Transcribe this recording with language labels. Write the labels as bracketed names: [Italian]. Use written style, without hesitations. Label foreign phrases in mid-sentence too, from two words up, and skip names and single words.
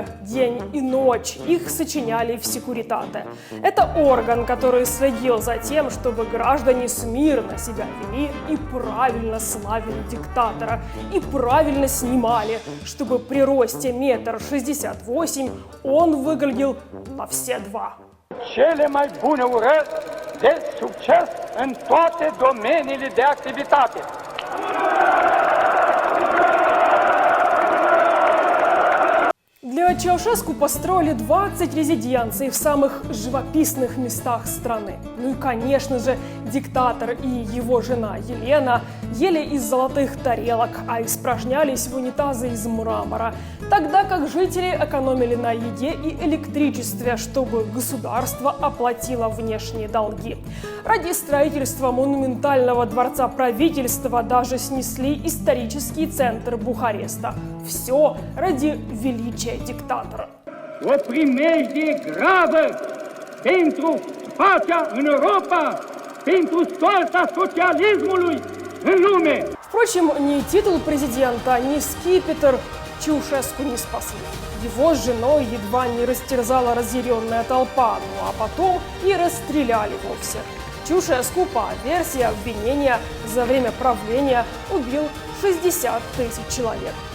[Russian] День и ночь их сочиняли в секуритате. Это орган, который следил за тем, чтобы граждане смирно себя вели и правильно славили диктатора, и правильно снимали, чтобы при росте 1,68 м он выглядел на все два. [Romanian] Cele mai bune urări de succes în toate domeniile de activitate. [Russian] Для Чаушеску построили 20 резиденций в самых живописных местах страны. Ну и, конечно же, диктатор и его жена Елена ели из золотых тарелок, а испражнялись в унитазы из мрамора, тогда как жители экономили на еде и электричестве, чтобы государство оплатило внешние долги. Ради строительства монументального дворца правительства даже снесли исторический центр Бухареста. Все ради величия диктатора. [Romanian] O primejdie gravă pentru pacea în Europa, pentru soarta socialismului în lume. [Russian] Впрочем, ни титул президента, ни скипетр Чаушеску не спасли. Его с женой едва не растерзала разъяренная толпа, ну а потом и расстреляли вовсе. Чаушеску, по версии обвинения, за время правления убил 60 тысяч человек.